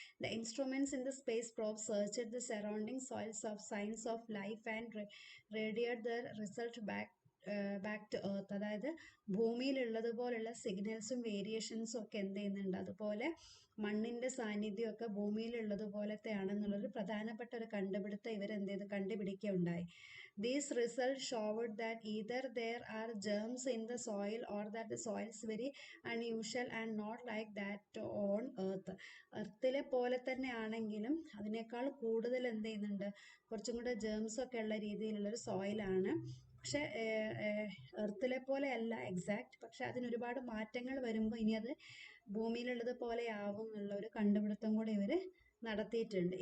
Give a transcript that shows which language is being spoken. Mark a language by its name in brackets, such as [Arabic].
[English] the instruments in the space probe searched the surrounding soils of signs of life and radiate the result back back to Earth, [Malayalam] അതായത് ഭൂമിയിലുള്ളതുപോലുള്ള സിഗ്നൽസും വേരിയേഷൻസും ഒക്കെ എന്ത് ചെയ്യുന്നുണ്ട്, അതുപോലെ മണ്ണിൻ്റെ സാന്നിധ്യമൊക്കെ ഭൂമിയിലുള്ളതുപോലത്തെ ആണെന്നുള്ളൊരു പ്രധാനപ്പെട്ട ഒരു കണ്ടുപിടുത്തം ഇവരെന്ത് ചെയ്ത് കണ്ടുപിടിക്കുകയുണ്ടായി. [English] These results showed that either there are germs in the soil or that the soil is very unusual and not like that on earth. [Malayalam] എർത്തിലെ പോലെ തന്നെ ആണെങ്കിലും അതിനേക്കാൾ കൂടുതൽ എന്ത് ചെയ്യുന്നുണ്ട്, കുറച്ചും കൂടെ ജേംസ് ഒക്കെ ഉള്ള രീതിയിലുള്ളൊരു സോയിലാണ്. പക്ഷെ എർത്തിലെ പോലെ അല്ല എക്സാക്ട്, പക്ഷെ അതിനൊരുപാട് മാറ്റങ്ങൾ വരുമ്പോൾ ഇനി അത് ഭൂമിയിലുള്ളത് പോലെ ആവും എന്നുള്ള ഒരു കണ്ടുപിടുത്തം കൂടെ ഇവർ നടത്തിയിട്ടുണ്ട്.